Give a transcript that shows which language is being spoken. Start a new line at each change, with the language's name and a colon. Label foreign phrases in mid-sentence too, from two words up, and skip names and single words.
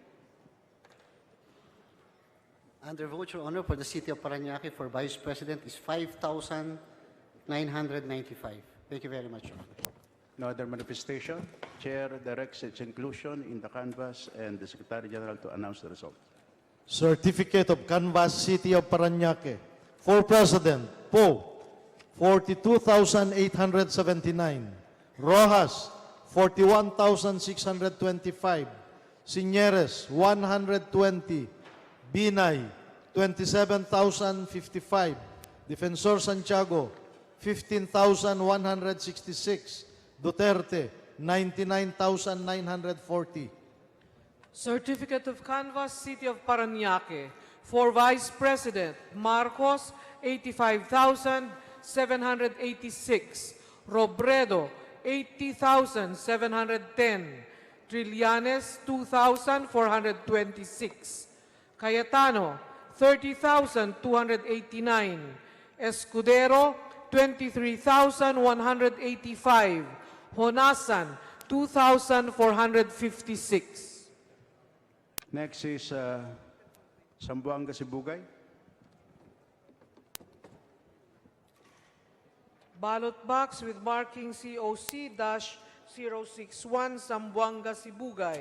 English: Undervote, Your Honor, for the City of Parañaque for Vice President is 5,995. Thank you very much, Your Honor. No other manifestation. Chair directs its inclusion in the canvas and the Secretary General to announce the result. Certificate of Canvas, City of Parañaque. For President, Poe, 42,879. Rojas, 41,625. Signeres, 120. Binay, 27,055. Defensor Santiago, 15,166. Duterte, 99,940. Certificate of Canvas, City of Parañaque. For Vice President, Marcos, 85,786. Robredo, 80,710. Trillanes, 2,426. Cayetano, 30,289. Escudero, 23,185. Honasan, 2,456. Next is Zamboanga Sibugay. Ballot box with marking COC-061 Zamboanga Sibugay.